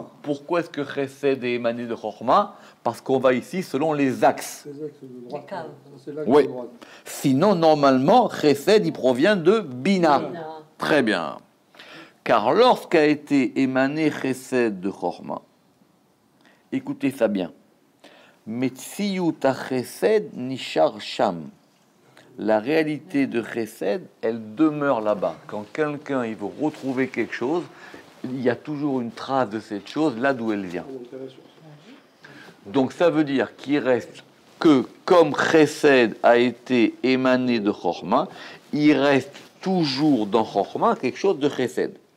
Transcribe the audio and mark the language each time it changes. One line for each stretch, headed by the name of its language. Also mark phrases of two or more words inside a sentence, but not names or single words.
French: Pourquoi est-ce que Chesed est émané de Chorma? Parce qu'on va ici selon les axes. Oui. Sinon, normalement, Chesed, il provient de Bina. Très bien. Car lorsqu'a été émané Chesed de Chorma, écoutez ça bien.
Hebrew: מציאות חסד נשאר שם.
French: La réalité de Chesed, elle demeure là-bas. Quand quelqu'un il veut retrouver quelque chose, il y a toujours une trace de cette chose là d'où elle vient. Donc ça veut dire qu'il reste que comme Chesed a été émané de Chorma, il reste toujours dans Chorma quelque chose de Chesed.